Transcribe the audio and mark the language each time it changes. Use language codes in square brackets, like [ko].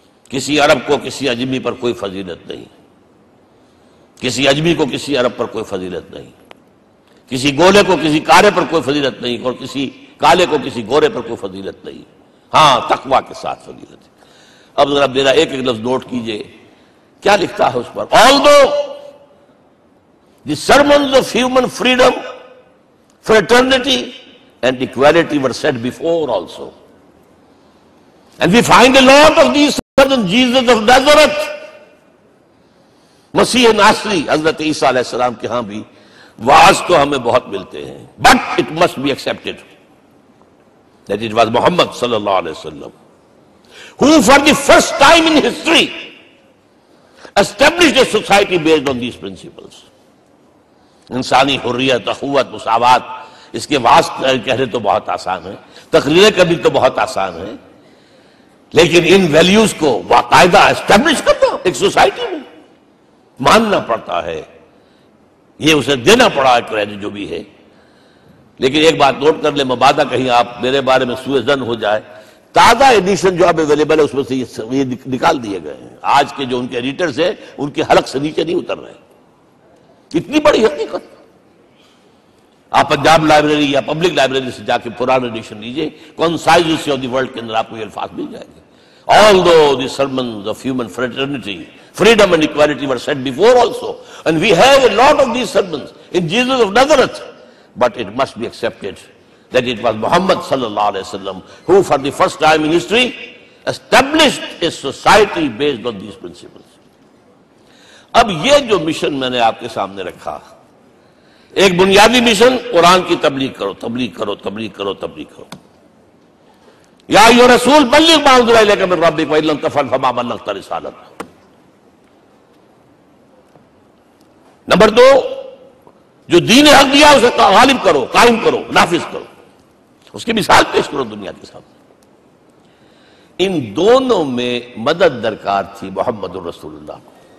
[ur] کسی عرب کو کسی عجمی پر کوئی فضیلت نہیں، کسی عجمی کو کسی عرب پر کوئی فضیلت نہیں، کسی گولے کو کسی کالے پر کوئی فضیلت نہیں، اور کسی کالے کو کسی گورے پر کوئی فضیلت نہیں، ہاں تقوی کے ساتھ فضیلت ہے. اب ذرا میرا ایک ایک لفظ نوٹ کیجئے، کیا لکھتا ہے اس پر؟ [en] Although the sermons of human freedom, fraternity and equality were said before also, and we find a lot of these in Jesus of Nazareth, [ur] مسیح ناصری حضرت عیسیٰ علیہ السلام کے ہاں بھی واعظ تو ہمیں بہت ملتے ہیں، [en] but it must be accepted that it was Muhammad صلی اللہ علیہ وسلم who for the first time in history established a society based on these principles. [ur] انسانی حریت، اخوت، مساوات، اس کے واعظ کہنے تو بہت آسان ہے، تقریریں کرنی تو بہت آسان ہے، لیکن ان ویلیوز کو باقاعدہ اسٹیبلش کرنا ایک سوسائٹی میں ماننا پڑتا ہے، یہ اسے دینا پڑا ہے کریڈٹ جو بھی ہے. لیکن ایک بات نوٹ کر لیں، مبادہ کہیں آپ میرے بارے میں سوء ظن ہو جائے، تازہ ایڈیشن جو اب اویلیبل ہے اس میں سے یہ نکال دیے گئے ہیں. آج کے جو ان کے ایڈیٹرز ہیں ان کے حلق سے نیچے نہیں اتر رہے. اتنی بڑی حقیقت، آپ پنجاب لائبریری یا پبلک لائبریری سے جا کے پرانا ایڈیشن لیجئے، کنسائزز آف دی ورلڈ کے اندر آپ کو یہ الفاظ مل جائیں گے. [en] Although the sermons of human fraternity, freedom and equality were said before also, and we have a lot of these sermons in Jesus of Nazareth, but it must be accepted that it was Muhammad sallallahu alaihi wasallam who for the first time in history established a society based on these principles. [ur] اب یہ جو mission میں نے آپ کے سامنے رکھا، ایک بنیادی مشن قرآن کی تبلیغ کرو، تبلیغ کرو، تبلیغ کرو، تبلیغ کرو. [ar] یا ایھا رسول بلغ ما انزل الیک من ربک وان لم تفعل فما بلغت رسالتہ. [ur] نمبر 2، جو دین حق دیا اسے غالب کرو، قائم کرو، نافذ کرو، اس کی مثال پیش کرو دنیا کے سامنے. ان دونوں میں مدد درکار تھی محمد الرسول اللہ کو.